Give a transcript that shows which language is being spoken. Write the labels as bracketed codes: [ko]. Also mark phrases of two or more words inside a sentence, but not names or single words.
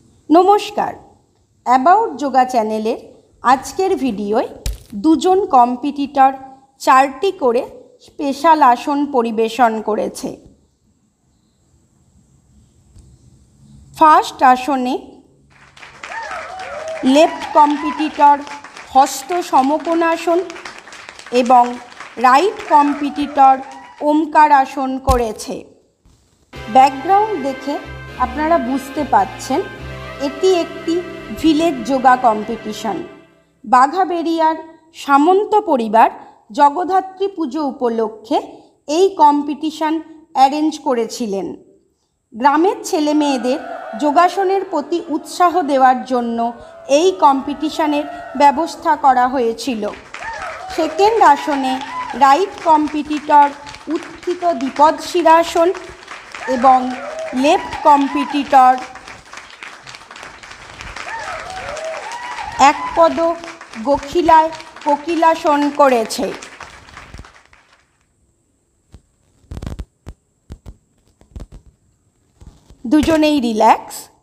[bn] নমস্কার অ্যাবাউট যোগা চ্যানেলের আজকের ভিডিওয় দুজন কম্পিটিটর চারটি করে স্পেশাল আসন পরিবেশন করেছে। ফার্স্ট আসনে [en] left competitor [bn] হস্ত সমকোণাসন এবং [en] right competitor [bn] ওমকার আসন করেছে। ব্যাকগ্রাউন্ড দেখে আপনারা বুঝতে पाচ্ছেন এটি একটি [en] village yoga competition. [bn] বাঘাবেড়িয়ার সামন্ত পরিবার জগদ্ধাত্রী পুজো উপলক্ষে এই [en] competition arrange [bn] করেছিলেন। গ্রামের ছেলে মেয়েদের যোগাসনের প্রতি উৎসাহ দেওয়ার জন্য এই কম্পিটিশনের ব্যবস্থা করা হয়েছিল। সেকেন্ড আসনে [en] right competitor [bn] উত্থিত দ্বিপদ শিরাসন এবং [en] left competitor [bn] এক পদ গখিলায় কোকিলাসন করেছে। দুজনেই রিলাক্স।